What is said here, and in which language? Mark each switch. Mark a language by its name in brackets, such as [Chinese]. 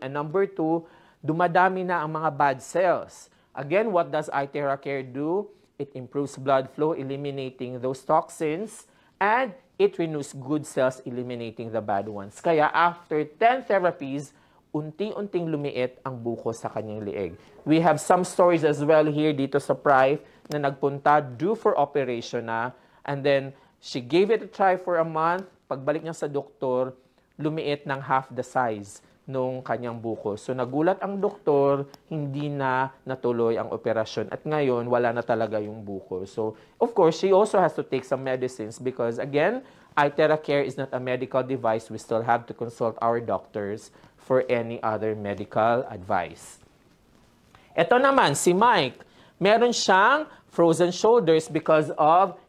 [English] And number two, [Filipino] dumadami na ang mga bad cells. [English] Again, what does iTeracare do? It improves blood flow, eliminating those toxins. And it renews good cells, eliminating the bad ones. [Filipino] Kaya after 10 therapies, unti-unting lumiit ang buko sa kanyang leeg. [English] We have some stories as well here [Filipino] dito sa PRIVE na nagpunta [English] due for operation na. And then, she gave it a try for a month. [Filipino] Pagbalik niya sa doktor, lumiit ng [English] half the size [Filipino] nung kanyang buko. So, nagulat ang doktor, hindi na natuloy ang operasyon. At ngayon, wala na talaga yung buko. [English] So, of course, she also has to take some medicines because, again, iTeracare is not a medical device. We still have to consult our doctors for any other medical advice. [Filipino] Ito naman, si Mike, meron siyang frozen shoulders because of